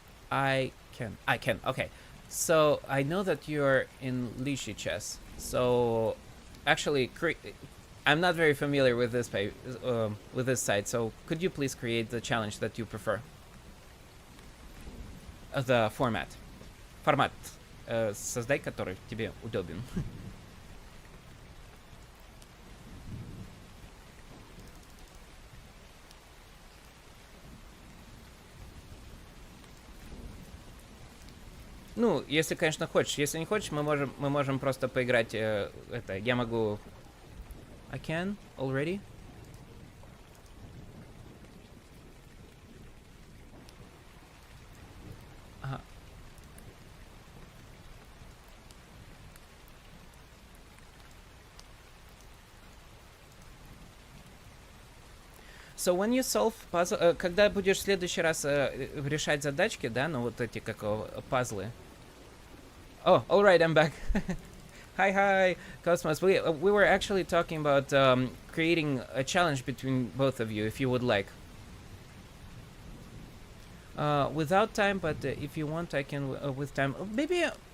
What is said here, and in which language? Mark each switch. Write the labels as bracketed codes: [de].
[en] I can. Okay. So I know that you're in Lishi chess. So actually, I'm not very familiar with this with this site. So could you please create the challenge that you prefer? The format. Формат. [ru] Создай, который тебе удобен. Ну, если, конечно, хочешь. Если не хочешь, мы можем просто поиграть это. Я могу... [en] I can already? [ru] Ага. [en] So when you solve puzzle, [ru] когда будешь в следующий раз решать задачки, да, ну вот эти как пазлы. [en] Oh, all right, I'm back. Hi, Cosmos. We were actually talking about creating a challenge between both of you, if you would like. Without time, but if you want, I can with time. Maybe.